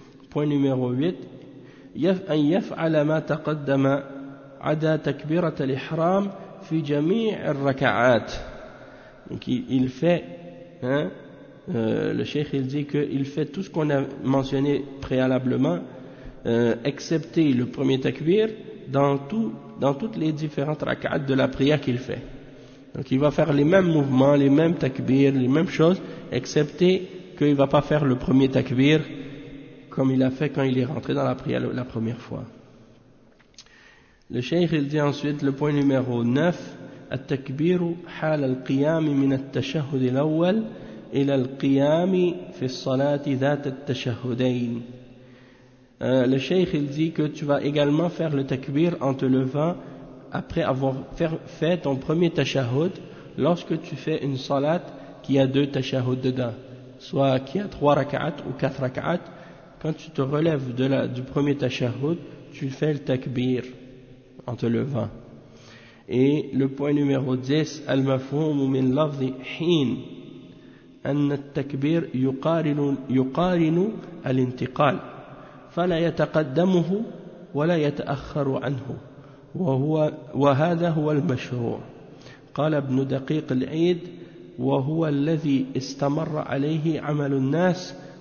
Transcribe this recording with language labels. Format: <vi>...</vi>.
<fr>Point numéro 8,</fr> <ar>أن يفعل ما تقدم عدا تكبيرة الإحرام في جميع الركعات.</ar> <fr>Donc il fait, le cheikh il dit qu'il fait tout ce qu'on a mentionné préalablement, excepté le premier takbir, dans toutes les différentes rak'at de la prière qu'il fait. Donc il va faire les mêmes mouvements, les mêmes takbir, les mêmes choses, excepté qu'il ne va pas faire le premier takbir comme il a fait quand il est rentré dans la prière la première fois. Le cheikh il dit ensuite le point numéro 9,</fr> <ar>التكبير حال القيام من التشهد الأول إلى القيام في الصلاة ذات التشهدين.</ar> <fr>Le cheikh il dit que tu vas également faire le takbir en te levant après avoir fait ton premier tashahud lorsque tu fais une salat qui a deux tashahud dedans, soit qui a trois raka'at ou quatre raka'at. Quand tu te relèves du premier tashahud, tu fais le takbir en te levant. Et le point numéro 10,</fr> <ar>المفهوم من لفظ حين أن التكبير يقارن الانتقال فلا يتقدمه ولا يتأخر عنه وهذا هو المشروع قال ابن دقيق العيد وهو الذي استمر عليه عمل الناس.</ar>